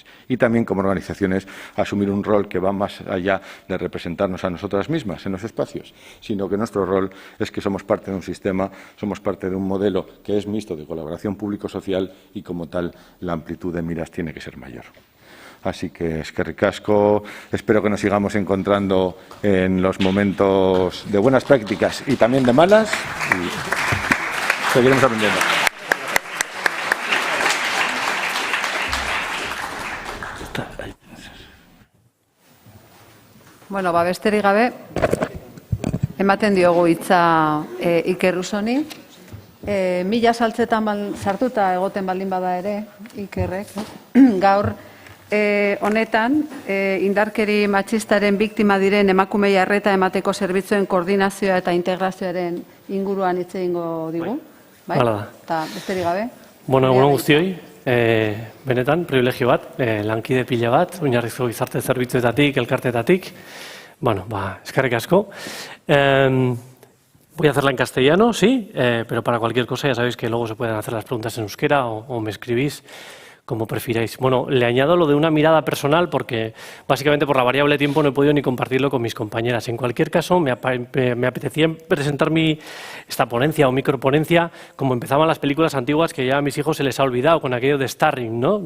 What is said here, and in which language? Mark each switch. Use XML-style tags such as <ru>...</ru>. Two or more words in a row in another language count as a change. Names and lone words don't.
<es>Y también, como organizaciones, asumir un rol que va más allá de representarnos a nosotras mismas en los espacios, sino que nuestro rol es que somos parte de un sistema, somos parte de un modelo que es mixto de colaboración público-social y, como tal, la amplitud de miras tiene que ser mayor. Así que</es> <eu>eskerrik asko,</eu> <es>espero que nos sigamos encontrando en los momentos de buenas prácticas y también de malas y seguiremos aprendiendo.</es> <eu>Bueno, besterik gabe, ematen diogu hitza Iker Usoni. Mila saltzetan sartuta egoten baldin bada ere, Ikerrek, gaur, honetan, indarkeri matxistaren biktima diren emakumei arreta emateko zerbitzuen koordinazioa eta integrazioaren inguruan hitz egingo digu. Bai? Eta besterik gabe. Bueno, egun guztioi, benetan, privilegio bat, lankide pila bat, oinarrizko gizarte zerbitzuetatik, elkartetatik. Bueno, eskerrik asko.</eu> <es>Voy a hacerla en castellano, sí, pero para cualquier cosa ya sabéis que luego se pueden hacer las preguntas en euskera o me escribís como prefiráis. Bueno, le añado lo de una mirada personal porque básicamente por la variable tiempo no he podido ni compartirlo con mis compañeras. En cualquier caso, me apetecía presentar esta ponencia o microponencia como empezaban las películas antiguas que ya a mis hijos se les ha olvidado con aquello de Starring, ¿no?</es>